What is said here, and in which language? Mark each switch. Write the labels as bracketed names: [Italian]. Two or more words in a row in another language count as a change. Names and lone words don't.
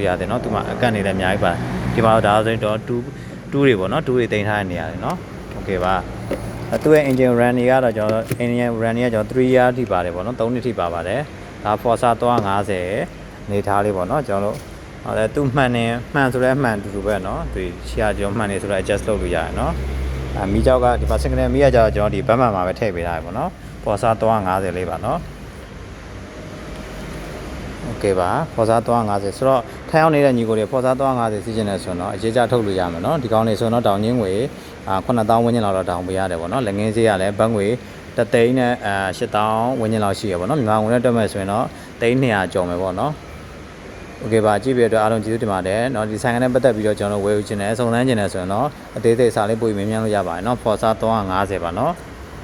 [Burmese] ရတယ်နော်သူမှအကန့်နေလည်းအများကြီးပါဒီမှာတော့ဒါဆိုရင်တော့2တွေပေါ့နော်2တွေတင်ထားတဲ့နေရာတွေနော်โอเคပါသူ့ရဲ့ [English] engine run [Burmese] တွေကတော့ကျွန်တော် [English] engine run [Burmese] တွေကကျွန်တော်3 year ထိပါတယ်ပေါ့နော်3နှစ်ထိပါပါတယ်ဒါ Forza 350နေထားလေးပေါ့နော်ကျွန်တော်တို့ဟောလဲသူ့မှန်ဆိုလဲမှန်တူတူပဲเนาะသူရှေ့ကကျွန်တော်မှန်နေဆိုတော့ adjust လုပ်လို့ရတယ်เนาะမီးကြောက်ကဒီမှာ second မီးကကျတော့ကျွန်တော်ဒီဘတ်မှန်မှာပဲထည့်ပေးထားတယ်ပေါ့เนาะ Forza 350လေးပါเนาะ โอเคပါ Forza 350ဆိုတော့ထိုင်အောင်နေတဲ့ညီကိုတွေ Forza 350စီးကျင်နေဆိုတော့အရေးကြထုတ်လို့ရမယ်เนาะဒီကောင်းနေဆိုတော့တောင်ချင်းငွေ9000ဝန်းကျင်လောက်တော့တောင်ပေးရတယ်ပေါ့เนาะလက်ငင်းဈေးရလဲဘတ်ငွေတသိန်းနဲ့8000ဝန်းကျင်လောက်ရှိရပေါ့เนาะမြန်မာငွေနဲ့တွက်မယ်ဆိုရင်တော့300ကျော်မယ်ပေါ့เนาะโอเคပါကြည့်ပြတဲ့အတွက်အားလုံးကျေးဇူးတင်ပါတယ်เนาะဒီဆိုင်ကနေပတ်သက်ပြီးတော့ကျွန်တော်ဝယ်ယူခြင်းနဲ့စုံစမ်းခြင်းနဲ့ဆိုရင်တော့အသေးစိတ်စာလေးပို့ပြီးမြင်မြန်လို့ရပါတယ်เนาะ Forza 350ပါเนาะ